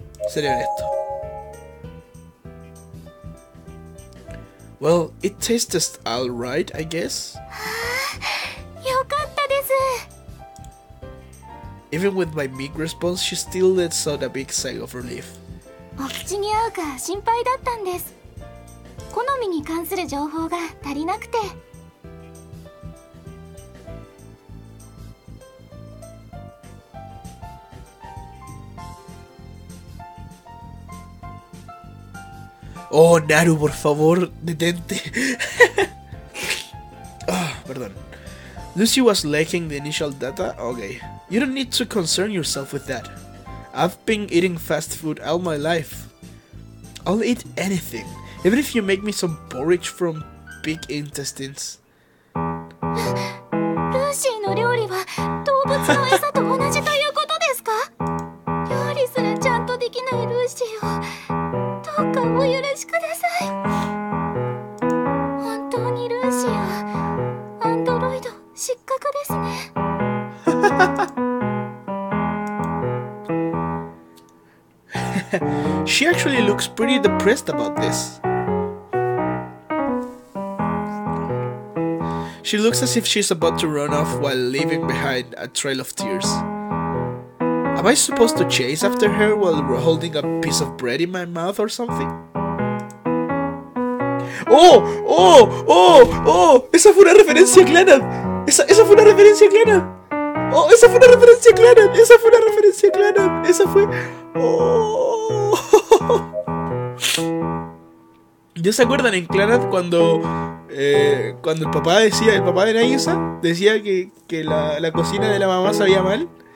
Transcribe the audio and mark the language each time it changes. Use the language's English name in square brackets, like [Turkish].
[Spanish] Seré honesto. [English] Well, it tastes alright, I guess. [Japanese] よかったです。 [English] Even with my meek response, she still lets out a big sigh of relief. [Japanese] お口に合うか心配だったんです。好みに関する情報が足りなくて。 [Spanish] Oh, Naru, por favor, detente. Perdón. [English] Lucy was lacking the initial data? Okay. You don't need to concern yourself with that. I've been eating fast food all my life. I'll eat anything, even if you make me some porridge from pig intestines. [Japanese] ルーシーの料理は動物の餌と同じということですか？料理すらちゃんとできないルーシーをどうかお許しください。本当にルーシーはアンドロイド失格ですね。 [English] She actually looks pretty depressed about this. She looks as if she's about to run off while leaving behind a trail of tears. Am I supposed to chase after her while holding a piece of bread in my mouth or something? [Spanish] ¡Oh! Esa fue una referencia a Clanad. Esa fue una referencia a Clanad. ¡Oh! Esa fue una referencia a Clanad. Esa fue una referencia a Clanad. Esa fue... ¡Oh! ¿Ya se acuerdan en Clanad cuando el papá de Nagisa decía que la cocina de la mamá sabía mal?